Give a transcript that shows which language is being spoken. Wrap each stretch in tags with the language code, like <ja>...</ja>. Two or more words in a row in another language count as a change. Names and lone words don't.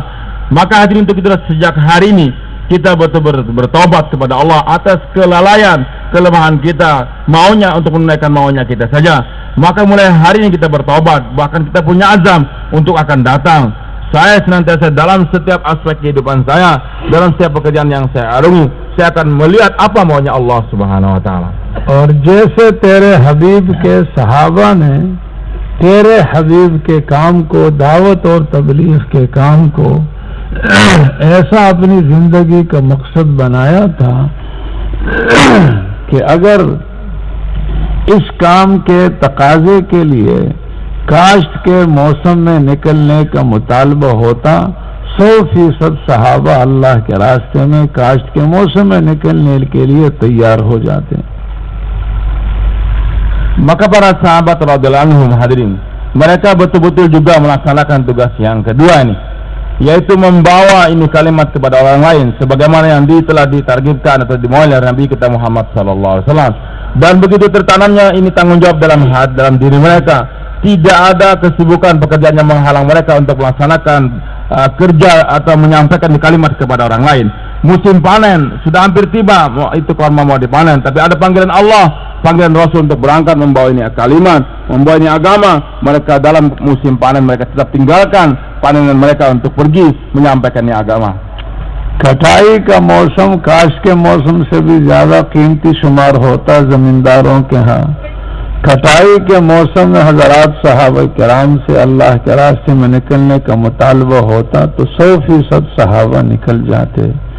<id>Maka hadirin, untuk itu sejak hari ini kita betul-betul bertobat kepada Allah atas kelalaian, kelemahan kita, maunya untuk menunaikan maunya kita saja. Maka mulai hari ini kita bertobat, bahkan kita punya azam untuk akan datang. Saya senantiasa dalam setiap aspek kehidupan saya, dalam setiap pekerjaan yang saya arungi, saya akan melihat apa maunya Allah</id> <ar>سبحانه وتعالى.</ar> <ur>اور جیسے تیرے حبیب کے صحابہ نے تیرے حبیب کے کام کو، دعوت اور تبلیغ کے کام کو ایسا اپنی زندگی کا مقصد بنایا تھا کہ اگر اس کام کے تقاضے کے لیے کاشت کے موسم میں نکلنے کا مطالبہ ہوتا، 100% صحابہ اللہ کے راستے میں کاشت کے موسم میں نکلنے کے لیے تیار ہو جاتے.</ur> <id>Maka para sahabat</id> <ar>رضي الله عنهم,</ar> <id>hadirin, mereka betul-betul juga melaksanakan tugas yang kedua ini, yaitu membawa ini kalimat kepada orang lain sebagaimana yang telah ditargetkan atau dimulai oleh Nabi kita Muhammad</id> <ar>صلى الله عليه وسلم.</ar> <id>Dan begitu tertanamnya ini tanggung jawab dalam diri mereka, tidak ada kesibukan pekerjaan yang menghalang mereka untuk melaksanakan kerja atau menyampaikan kalimat kepada orang lain. Musim panen sudah hampir tiba, itu korma mau dipanen, tapi ada panggilan Allah, panggilan Rasul untuk berangkat membawa ini kalimat, membawa ini agama. Mereka dalam musim panen mereka tetap tinggalkan panenan mereka untuk pergi menyampaikan ini agama.</id> <ur>کٹائی کا موسم کاش کے موسم سے بھی زیادہ قیمتی شمار ہوتا زمینداروں کے یہاں. کٹائی کے موسم میں حضرات صحابہ کرام سے اللہ کے راستے میں نکلنے کا مطالبہ ہوتا تو 100% صحابہ نکل جاتے.</ur>